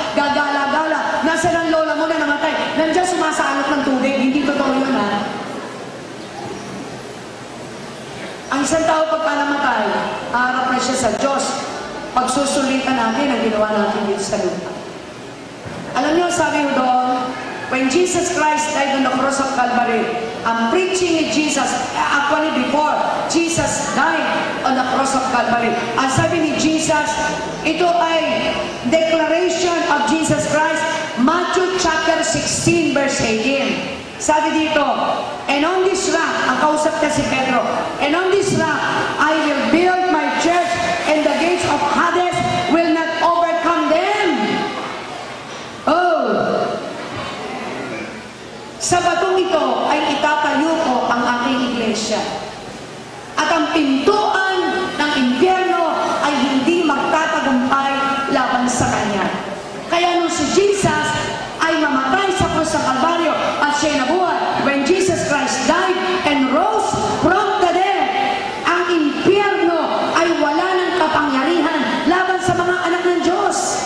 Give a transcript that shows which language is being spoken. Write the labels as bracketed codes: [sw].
[tl] Gagala-gala. Nasa ng lola mo na namatay. Nandiyan sumasalot ng tubig. Hindi totoo yun, ha? Ang isang tao pagka namatay, harap na siya sa Diyos. Pagsusulitan natin ang ginawa natin dito sa lupa. Alam niyo, sabi ko doon, [en] when Jesus Christ died on the cross of Calvary, I'm preaching with Jesus, actually before Jesus died on the cross of Calvary. [tl] Ang sabi ni Jesus, ito ay declaration of Jesus Christ, Matthew chapter 16 verse 18. [en] Sabi dito, and on this rock, [tl] ang kausap na si Pedro, [en] and on this rock, I will build my church, and the gates of Hades will not overcome them. Oh! [tl] Sa batong ito ay itatayo ko ang aking iglesia. At ang pintuan ng impyerno ay hindi magtatagumpay laban sa kanya. Kaya nung si Jesus ay mamatay sa krus ng Kalbaryo at siya'y nabuhay, [en] when Jesus Christ died and rose from the dead, [tl] ang impyerno ay wala ng kapangyarihan laban sa mga anak ng Diyos.